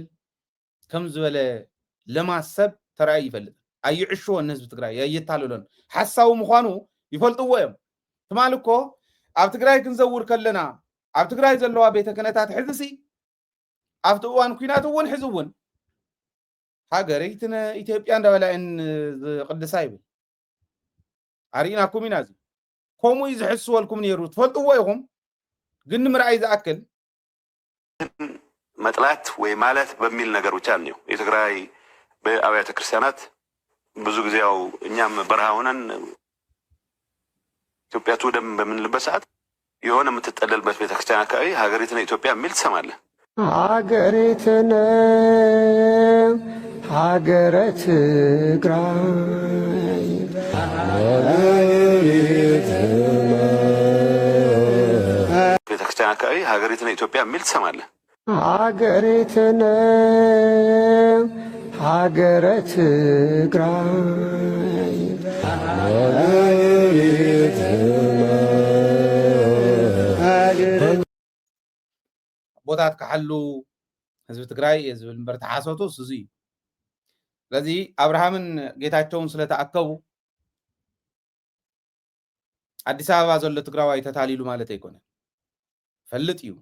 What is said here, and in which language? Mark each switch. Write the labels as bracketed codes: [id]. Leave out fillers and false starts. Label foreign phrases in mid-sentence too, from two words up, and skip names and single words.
[ti] ከም ዝበለ ለማሰብ ተራእይ ይፈልጥ ኣይዕሽዎን ህዝቢ ትግራይ የይታለሎን ሓሳቡ ምዃኑ ይፈልጥዎ እዮም ትማል እኮ ኣብ ትግራይ ክንዘውር ከለና ኣብ ትግራይ ዘለዋ ቤተ ክህነታት ሕዝሲ ኣብቲ እዋን ኩናት እውን ሕዚ እውን ሃገረይትን ኢትዮጵያ እንዳበላየን ዝቅድሳ ይብል ኣሪእናኩም ኢና እዚ ከምኡ እዩ ዝሕስበልኩም ነይሩ ትፈልጥዎ ኢኹም ግን ንምርኣይ ዝኣክል [am] መጥላት ወይ ማለት በሚል ነገር ብቻ ነው የትግራይ በአብያተ ክርስቲያናት ብዙ ጊዜ ያው እኛም በረሃ ሆነን ኢትዮጵያ ትውደም በምንልበት ሰዓት የሆነ የምትጠለልበት ቤተክርስቲያን አካባቢ ሀገሪቱን ኢትዮጵያ የሚል ትሰማለህ። ሀገሪቱን ሀገረ ትግራይ ቤተክርስቲያን አካባቢ ሀገሪቱን ኢትዮጵያ የሚል ትሰማለህ። ሀገሬትን ሀገረ ትግራይ [ti] ቦታት ክሓሉ ህዝቢ ትግራይ ዝብል እምበር ተሓሰቱ እሱ እዩ። ስለዚ አብርሃምን ጌታቸውን ስለተኣከቡ አዲስ አበባ ዘሎ ትግራዋይ ተታሊሉ ማለት ኣይኮነን። ፈልጥ እዩ